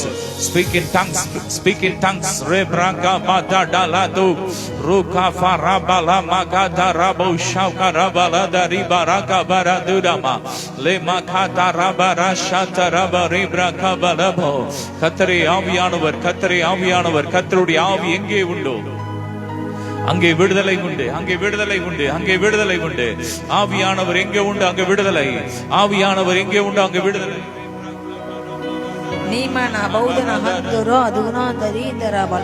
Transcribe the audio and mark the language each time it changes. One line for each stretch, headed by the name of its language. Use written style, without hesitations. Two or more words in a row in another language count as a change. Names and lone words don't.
English: Speak in tongues, speak in tongues. Rebraka badaladu ruka farabala magada rabo shauka rabala dari baraka baradudama le makata rabara shata rabari braka balabo.
Tamil: கர்த்தரே ஆவியானவர், கர்த்தரே ஆவியானவர். கர்த்தருடைய ஆவி எங்கே உண்டோ அங்கே விடுதலை உண்டு, அங்கே விடுதலை உண்டு, அங்கே விடுதலை உண்டு. ஆவியானவர் எங்கே உண்டு அங்கே விடுதலை. ஆவியானவர் எங்கே உண்டு அங்கே விடுதலை. நீமன பௌதன ஹந்தரோ அதுனா தரீதரபல்.